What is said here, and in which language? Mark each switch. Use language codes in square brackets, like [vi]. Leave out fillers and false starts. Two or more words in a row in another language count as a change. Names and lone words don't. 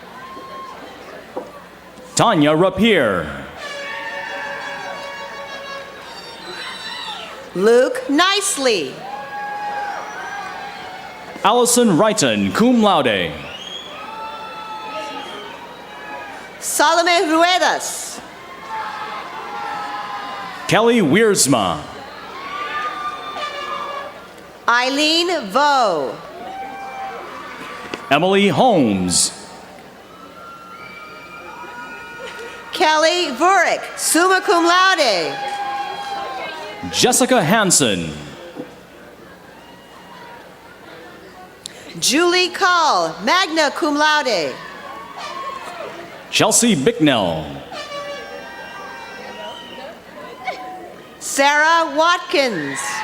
[en] Tanya Rapier. Luke Nicely. Allison Wrighton, [la] cum laude. [en] Salome Ruedas. Kelly Wiersma. Eileen Vo. Emily Holmes. Kelly Vurick, [la] summa cum laude. [en] Jessica Hansen. Julie Call, [la] magna cum laude. [en] Chelsea Bicknell. Sarah Watkins.